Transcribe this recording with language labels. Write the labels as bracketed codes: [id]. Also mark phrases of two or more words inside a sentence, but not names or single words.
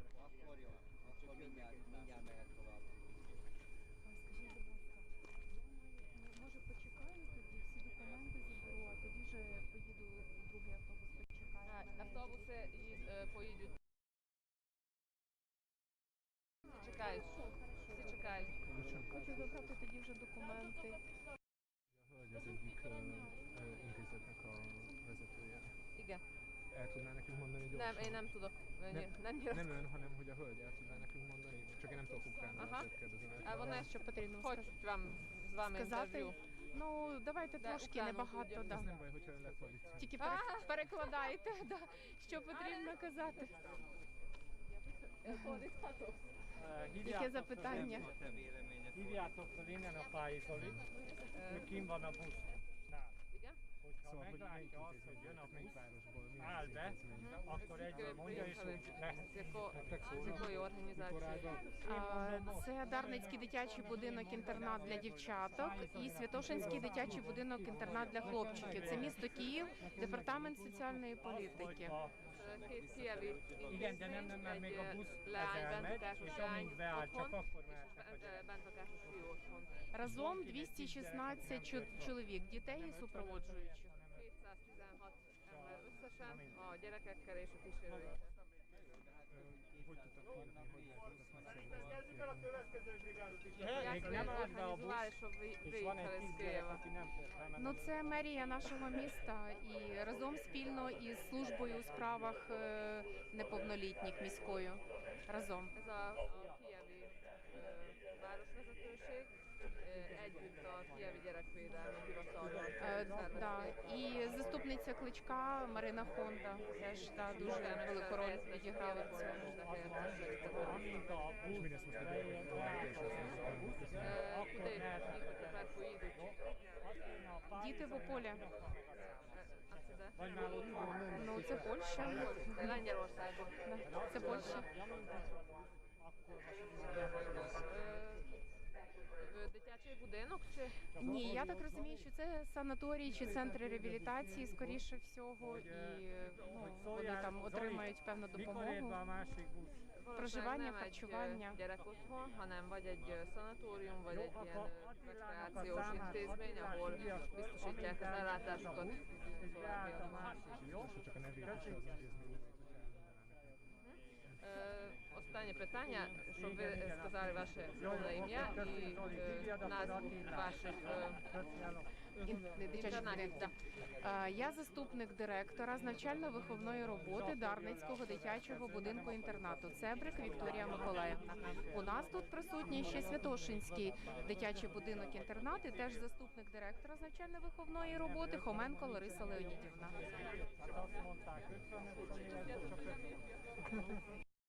[hu] Akkor jó, akkor mindjárt mehet tovább. [uk] Скажіть, будь ласка, може почекаю тоді, всі документи заберу, а тоді вже поїду в другий автобус, почекаю. Автобуси поїдуть. Всі чекають. Всі чекають. Хочу забрати тоді вже документи. [hu] Hölgy az egyik intézetnek a vezetője. Igen. El tudná nekünk mondani gyorsan? Nem, én nem tudok. Nem Nem ön, hanem hogy a hölgy el tudná nekünk mondani? Csak én nem tudok ukránul, azért kérdezem. [uk] А вона Що потрібно хочуть вам з вами сказати? інтерв'ю. Ну, давайте Да, трошки, Україну небагато, буде. да. [hu] Ez nem baj, hogyha ön lefordítja. [uk] Тільки перекладайте, да, що потрібно казати. Яке запитання? [hu] A te véleményed. Hívjátok fel innen a pályézolit, ő kim van a busznál. Igen? Hogyha Szóval, hogy melyik meglátja azt, hogy jön a intézmény, melyik busz, városból, mi áll az be, intézmény? akkor egyből mondja, és úgy lehet. [uk] З якої організації? Це Дарницький дитячий будинок-інтернат для дівчаток і Святошинський дитячий будинок-інтернат для хлопчиків. Це місто Київ, департамент соціальної політики. [hu] Két kievi Igen, de nem, még a busz ez lány, elmegy, bentlakásos és lány amint beáll, csak otthon, akkor és mehetnek a gyerekek. бентlakásos fiú otthon. [uk] Разом 216 чоловік, дітей і супроводжуючих. [hu] 216 ember összesen, a gyerekekkel és a kísérőikkel. Hogy tudtak kijutni, hogy lehet ezt megszervezni? Kezdjük el a következő brigádot is. [uk] Як [hu] Még [uk] ви [hu] nem állt be a [uk] організували, [hu] busz, [uk] щоб ви [hu] és van [uk] виїхали [hu] egy [uk] з [hu] 10 gyerek, [uk] Києва? [hu] aki nem fog bemenni. [uk] Ну, це мерія нашого міста і разом спільно із службою у справах неповнолітніх міською. Разом. [hu] Ez a kievi városvezetőség együtt a kievi gyerekvédelmi hivatallal [uk] Да. [hu] szervezték. [uk] І заступниця Кличка Марина Хонда теж дуже велику роль відіграла в цьому. [hu] Amint a És busz mindezt most ide beér, beáll a busz, [uk] Куди їхати тепер поїдуть? [hu] azt kéne a [uk] Діти в Ополі. А це де? [hu] vagy már ott van. [uk] Ну, це Польща. Це Lengyelországban. Да, це Польща. Дитячий будинок чи? Ні, я так розумію, що це санаторій чи центри реабілітації, скоріше всього, і вони там отримають певну [hu] Mikor ér be [uk] допомогу. [hu] a másik busz? [uk] Проживання, [hu] Nem egy [uk] харчування. [hu] gyerekotthon, hanem vagy egy szanatórium, vagy Jó, egy ilyen akkor Attilának a rekreációs számát, intézmény, ahol Attilás hívja, biztosítják az amint ellátásokat. és beállt a másik, jó? És csak a nevét is az intézménynek, hogyha elmondaná nekünk. [uk] Останнє питання, щоб ви сказали ваше повне ім'я і назву ваших інтернатів. Да. Я заступник директора з навчально-виховної роботи Дарницького дитячого будинку-інтернату «Цебрик» Вікторія Миколаївна. У нас тут присутній ще Святошинський дитячий будинок-інтернат і теж заступник директора з навчально-виховної роботи Хоменко Лариса Леонідівна. [hu] Hát azt mondták 50 évet, csak 50.